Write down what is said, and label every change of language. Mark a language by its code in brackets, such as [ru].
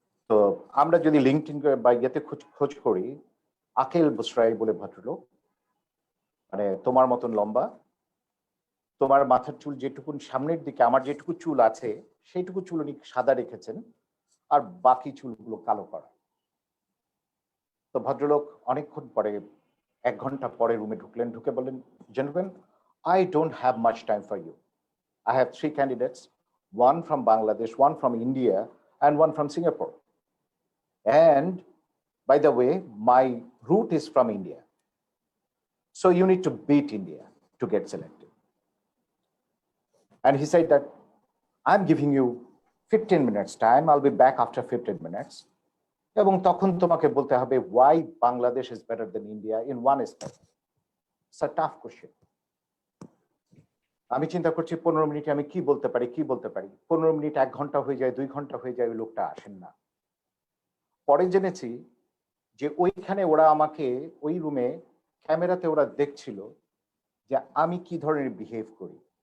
[bn] তো আমরা যদি লিঙ্কডিন বা ইয়েতে খোঁজ করি, আকেল বুসরাই বলে ভদ্রলোক, মানে তোমার মতন লম্বা, তোমার মাথার চুল যেটুকুন সামনের দিকে আমার যেটুকু চুল আছে সেইটুকু চুল উনি সাদা রেখেছেন, আর বাকি চুলগুলো কালো করা। তো ভদ্রলোক অনেকক্ষণ পরে, 1 ঘন্টা পরে রুমে ঢুকলেন, ঢুকে বললেন, gentleman, [en] I don't have much time for you. I have 3 candidates, one from Bangladesh, one from India, and one from Singapore. And by the way, my route is from India. So you need to beat India to get selected. And he said that I'm giving you 15 minutes time. I'll be back after 15 minutes. [bn] এবং তখন তোমাকে বলতে হবে [en] why Bangladesh is better than India in one aspect. It's a tough question. [bn] আমি চিন্তা করছি 15 মিনিটে আমি কি বলতে পারি 15 মিনিট 1 ঘন্টা হয়ে যায়, 2 ঘন্টা হয়ে যায়, ওই লোকটা আসেন না। পরে জেনেছি যে ওইখানে ওরা আমাকে ওই রুমে ক্যামেরাতে ওরা দেখছিল যে আমি কি ধরনের বিহেভ করি।